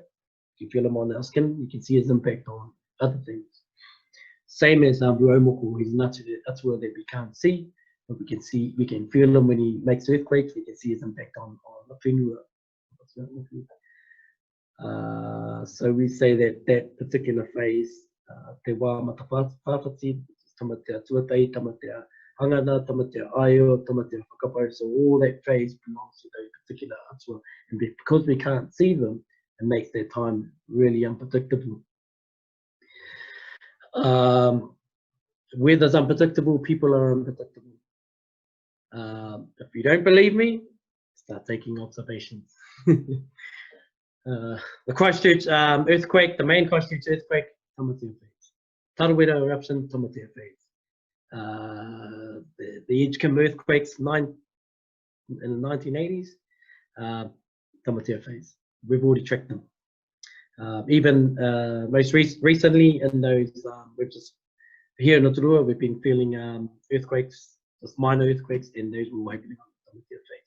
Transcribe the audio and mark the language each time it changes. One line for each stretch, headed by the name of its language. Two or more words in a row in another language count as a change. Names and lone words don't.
English: If you feel them on our skin, you can see his impact on other things. Same as Ruaumoko, he's an atua that we can't see, but we can feel him when he makes earthquakes. We can see his impact on the whenua. So we say that that particular phase,
Māori: te wā matawhāwhati, tamatea tuatai, tamatea hangana, tamatea aio, tamatea whakapau,
English: so all that phase belongs to those particular atua, and because we can't see them, it makes their time really unpredictable. Weather's unpredictable, people are unpredictable. If you don't believe me, start taking observations. The Christchurch earthquake, the main Christchurch earthquake, tamatea phase. Tarawera eruption, tamatea phase. The Edgecombe earthquakes in the 1980s, tamatea phase. We've already tracked them. Even most recently in those, we've just here in Rotorua, we've been feeling earthquakes, just minor earthquakes, and those were wiping out some of their face.